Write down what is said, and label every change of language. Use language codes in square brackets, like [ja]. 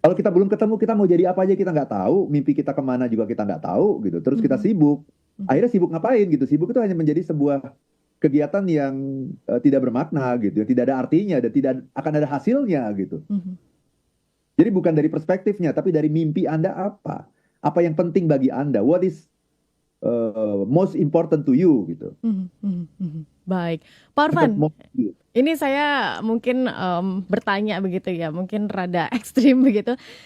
[id] Kalau kita belum ketemu, kita mau jadi apa aja kita nggak tahu, mimpi kita kemana juga kita nggak tahu gitu. Terus kita sibuk. Akhirnya sibuk ngapain gitu? Sibuk itu hanya menjadi sebuah kegiatan yang tidak bermakna gitu, yang tidak ada artinya dan tidak akan ada hasilnya gitu. Jadi bukan dari perspektifnya, tapi dari mimpi Anda apa? Apa yang penting bagi Anda? [en] What is most important to you gitu. [id] Baik, Pak Arfan, ini saya mungkin bertanya begitu ya, mungkin rada ekstrim begitu.